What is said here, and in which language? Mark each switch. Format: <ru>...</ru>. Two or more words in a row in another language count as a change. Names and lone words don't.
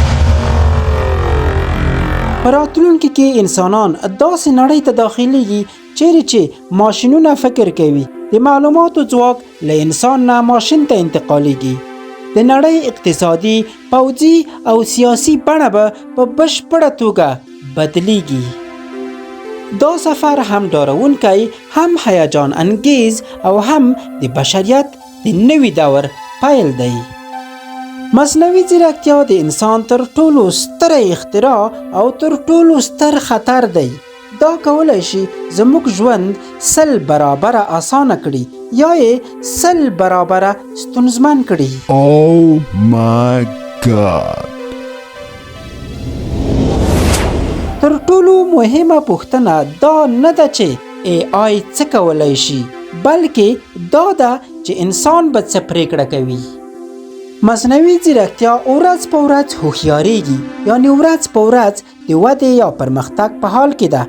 <ps>په راتلونکي کې انسانان داسې نړۍ ته داخليږي چیرې چې ماشینونه فکر کوي، د معلوماتو ځواک له انسان نه ماشین ته انتقالیږي. د نړۍ اقتصادي، پوځي او سیاسي بڼه به په بشپړه توګه بدلیږي. دا سفر هم ډارونکی، هم هیجان انگیز او هم د بشریت د نوي دور پیل دی. مصنوعي ځیرکتیا د انسان تر ټولو ستره اختراع او تر ټولو ستر خطر دی. دا کولای شي زموږ ژوند 100 برابره اسانه کړي یا یې 100 برابره ستونزمن کړي.</ps> <en>Oh my God.</en> <ps>تر ټولو مهمه پوښتنه دا نه ده چې AI څه کولای شي، بلکې دا ده چې انسان به څه پریکړه کوي. مصنوعي ځیرکتیا ورځ په ورځ هوښیاریږي، یعنی ورځ په ورځ د ودې یا پرمختګ په حال کې ده.</ps>